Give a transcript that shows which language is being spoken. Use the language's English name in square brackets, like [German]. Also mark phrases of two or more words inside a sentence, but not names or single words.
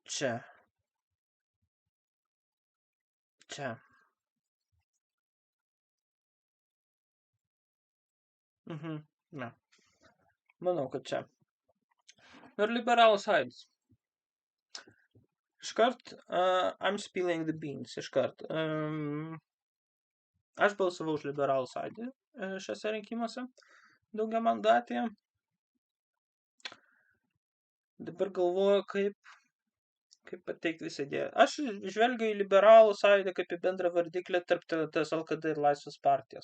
[Lithuanian] Čia. Ne. Manau, kad čia. Ir liberalų sąjūdis. Iškart, [English] I'm spilling the beans, [Lithuanian] iškart. Aš balsavau už liberalų sąjūdį šiuose rinkimuose daugiamandatėje. Dabar galvoju, kaip pateikti visą idėją. Aš žvelgiu į liberalų sąjūdį kaip į bendrą vardiklį tarp TS LKD ir Laisvės partijos.